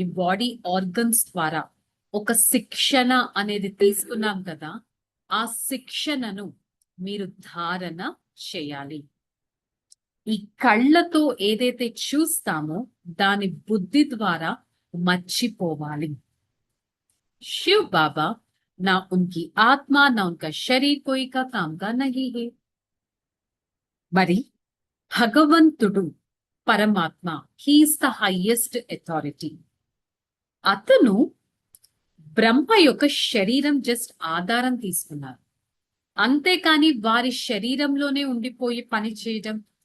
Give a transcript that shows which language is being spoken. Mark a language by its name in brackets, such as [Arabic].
[Telugu] ఈ body organs ద్వారా ఒక శిక్షణ అనేది తీసుకున్నాం కదా, ఆ శిక్షణను మీరు ధారణ చేయాలి. ఈ కళ్ళతో ఏదైతే చూస్తామో దాని బుద్ధి ద్వారా మర్చిపోవాలి. [Hindi] शिव बाबा ना उनकी आत्मा ना उनका शरीर कोई का काम का नहीं है. [Telugu] మరి భగవంతుడు పరమాత్మ, [English] He is the highest authority. [Telugu] అతను బ్రహ్మ యొక్క శరీరం జస్ట్ ఆధారం తీసుకున్నారు, అంతేకాని వారి శరీరంలోనే ఉండిపోయి పని చేయడం.